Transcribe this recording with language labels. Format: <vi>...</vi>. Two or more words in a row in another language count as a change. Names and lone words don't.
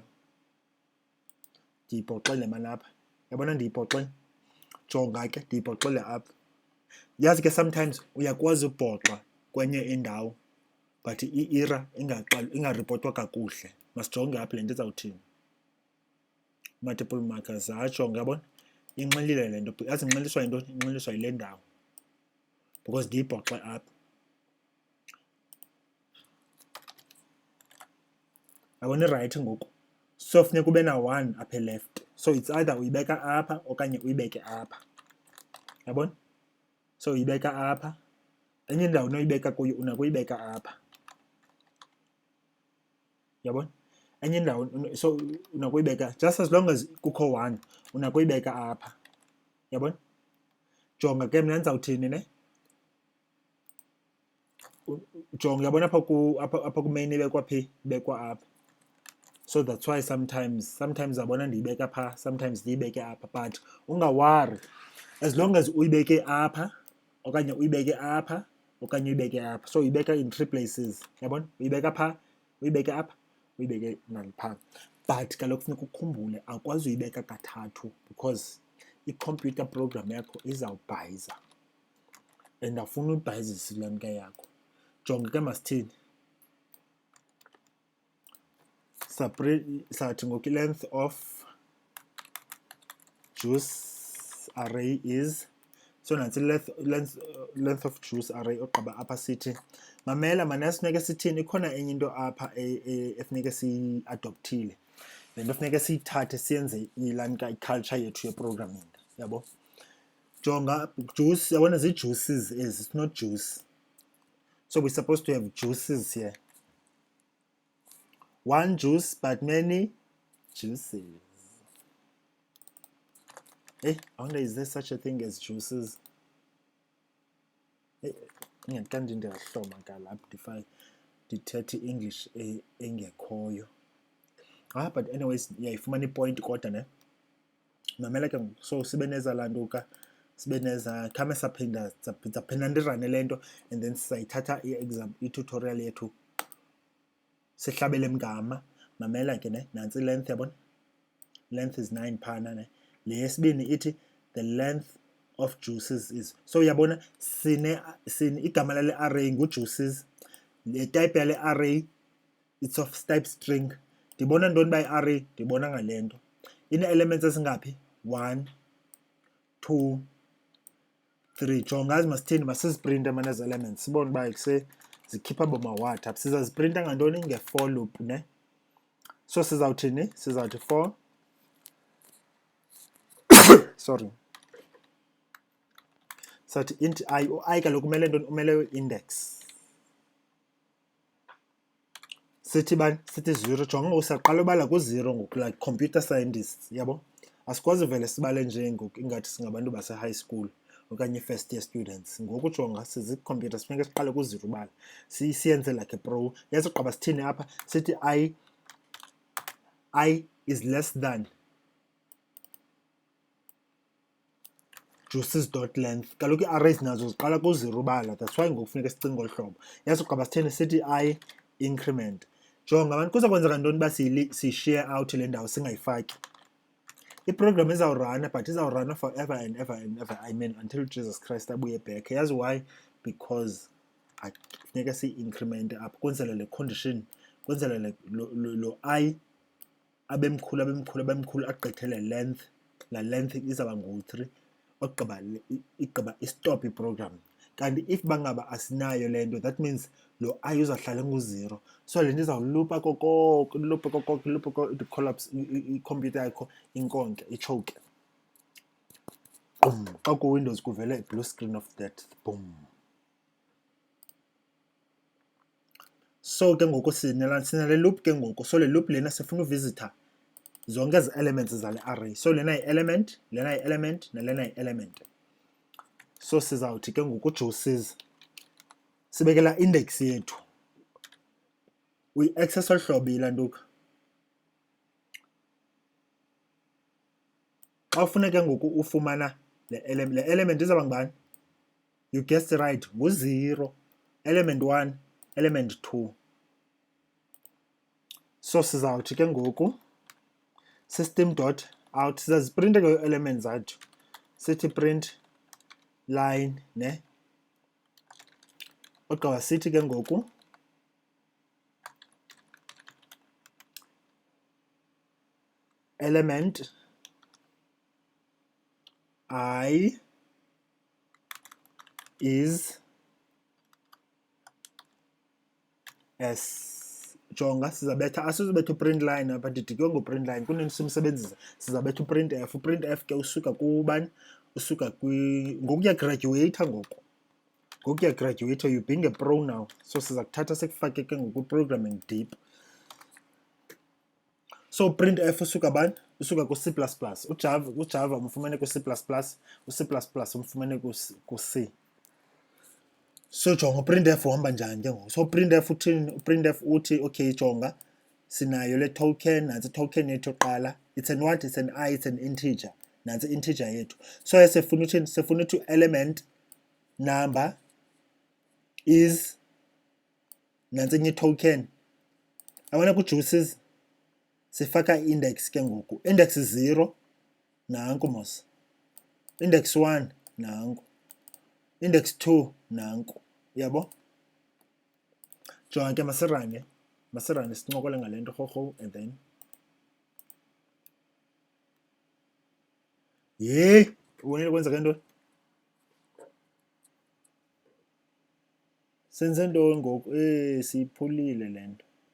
<xh>ndiyibhoxele mani apha yabona ndiyibhoxele jonga ke ndiyibhoxele apha yazi ke sometimes uyakwazi ubhoxa kwenye indawo but i-era ingaripotwa kakuhle masijonge apha le nto izawuthini</xh> <en>multiple markers</en> <xh>ajonga yabona inxilile le nto yazi inxiliswa yinto inxiliswa yile ndawo because ndiyibhoxe apha yabona i-right ngoku so funeka ube na-1 apha left so</xh> <en>it's either</en> <xh>uyibeka apha okanye uyibeke apha yabona so uyibeka apha enye indawo unoyibeka kuyo unakuyibeka apha yabona enye indawo so unakuyibeka</xh> <en>just as long as</en> <xh>kukho 1 unakuyibeka apha yabona jonga ke mna ndizawuthini ne jonga yabona apha ku-main ibekwa phi ibekwa apha</xh> <en>so that's why sometimes</en> <xh>abona ndiyibeka pha sometimes ndiyibeke apha but ungawari</xh> <en>as long as</en> <xh>uyibeke apha okanye uyibeke apha okanye uyibeke apha so uyibeka</xh> <en>in 3 places</en> <xh>yabona uyibeka pha uyibeke apha uyibeke nalipha but kaloku funeka ukhumbule akwazi uyibeka kathathu because i-</xh> <en>computer program</en> <xh>yakho izawubhayiza and afuna uyibhayizisa ilantuka yakho jonga ke masithini sathi ngoku</xh> <en>i-length of juice array is so nantsi length of juice</en> <xh>array ogqiba apha sithi mamela mana sifuneke sithini ikhona enye into apha efuneke siyi-adoptile le nto funeke siyithathe siyenze ilantuka i-culture yethu ye-programming yabo jonga juice yabona zii-juices ezi</xh> <en>it's not juice so we're supposed to have juices here one juice but many juices I wonder is there such a thing as juices</en> <xh>ingaqandi ndiyahloma kalapha ndithethe i-English engekhoyo</xh> <en>but anyways</en> <xh>yayifumana ipoint kodwa ne mamela ke so sibe neza lantuka sibe neza khame saphinda ndirane le nto</xh> <en>and then</en> <xh>sayithatha i-tutorial yethu sihlabele emgama mamela ke ne nantsi length yabona</xh> <en>length is 9</en> <xh>phana ne le yesibini ithi</xh> <en>the length of juices is so</en> <xh>yabona sine igama lale array ngu-juices le type yale array</xh> <en>it's of type string</en> <xh>ndibona ntoni</xh> <en>by array</en> <xh>ndibona ngale nto ine-elements ezingaphi 1 2 3 jonga masithini masiziprinta manezi elements sibone uba zikhipha boma-what apha sizaziprinta ngantoni nge-for loop ne so sizawuthini sizawuthi for sorry sathi int I u-I kaloku umele ntoni umele index sithi bani sithi 0 jonga ngoku siyaqala ubala ku-0 ngoku</xh> <en>like computer scientists</en> <xh>yabo asikwazi vele sibale nje ngoku ingathi singabantu base-</xh> <en>high school</en> <xh>okanye</xh> <en>first year students</en> <xh>ngoku jonga sizi-computer sifuneka siqale ku-0 ubala siyenze</xh> <en>like a pro</en> <xh>yasigqiba sithini apha sithi</xh> <en>I is less than juices dot length</en> <xh>kaloku ii-arrays nazo ziqala ku-0 ubala</xh> <en>that's why</en> <xh>ngoku funeka sicinga ngolu hlobo yasigqiba sithini sithi I increment jonga abantu kuza kwenzeka ntoni uba siyishare out le ndawo singayifaki iprogram izawurana but izawurana forever and</xh> <en>ever and ever I mean until Jesus Christ</en> <xh>abuye back yazi</xh> <en>why because</en> <xh>funeka siyi-increment apha kwenzela le condition kwenzela lo I abemkhulu agqithe le length la length izawuba ngu-3 igqiba istop iprogram kanti if bangaba asinayo le nto</xh> <en>that means</en> <xh>lo I uzawuhlala ngu-0 so le nto izawulupa kokoko icollapse ikhompyutha yakho inkonke ichoke boom xa ku-Windows kuvele</xh> <en>blue screen of death boom</en> <xh>so ke ngoku sinale loop ke ngoku so le loop lena sifuna uvisitha zonke ezi elements zale array so lena yi-element lena yi-element nalena yi-element so sizawuthi ke ngoku juices sibekela index yethu uyi-access olu hlobo ilantuka xa ufuna ke ngoku ufumana le element izawuba ngubani</xh> <en>you guessed right</en> <xh>ngu-0</xh> <en>element 1 element 2</en> <xh>so sizawuthi ke ngoku</xh> <en>system dot out</en> <xh>sizaziprinta ke elements zethu sithi</xh> <en>print line</en> <xh>ne ogqiba sithi ke ngoku</xh> <en>element I is S</en> <xh>jonga sizabetha asizobetha uprint line apha ndidikwe ngoprint line kunini simsebenzisa sizabetha uprint f ke usuka kubani usuka ngoku uyagraduate ngoku uyagraduate</xh> <en>you being a pro now</en> <xh>so siza kuthatha sekufake ke ngoku programming deep so</xh> <en>print f</en> <xh>usuka bani usuka ku-C++ ujava umfumane ku-C++ u-C++ umfumane ku-C so jonga uprintf uhamba njani ke ngoku so uprintf uthini uprintf uthi okay jonga sinayo le token nantsi token yethu yoqala</xh> <en>it's an what it's an I it's an integer</en> <xh>nantsi integer yethu so sifuna uthini sifuna uthi</xh> <en>element number</en> <xh>is nantsi enye token abona ku-juices sifaka index ke ngoku index 0 nanku mos index 1 nanku index 2 nanku yabo jonga ke masirane sincokole ngale nto rhorho</xh> <en>and then</en> <xh>ubonile kwenzeka ntoni senze ntoni ngoku siyiphulile le nto</xh>